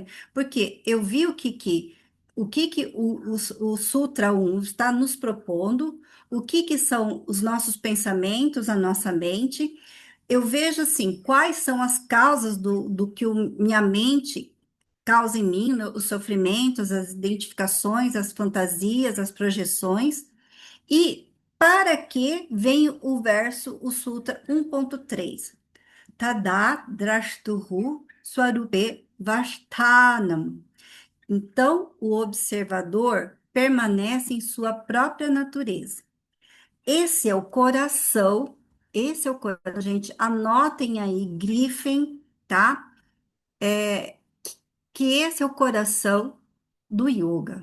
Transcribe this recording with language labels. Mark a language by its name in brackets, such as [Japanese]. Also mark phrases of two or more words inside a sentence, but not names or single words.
[Portuguese] Porque eu vi o Sutra 1 está nos propondo, o que são os nossos pensamentos, a nossa mente. Eu vejo assim, quais são as causas do que minha mente causa em mim, né, os sofrimentos, as identificações, as fantasias, as projeções, e para que vem o verso, o Sutra 1.3. [Sanskrit] तदा द्रष्टुः स्वरूपे ऽवस्थानम्. [Portuguese] Então, o observador permanece em sua própria natureza. Esse é o coração, esse é o coração, gente. Anotem aí, grifem, tá? Que esse é o coração do yoga.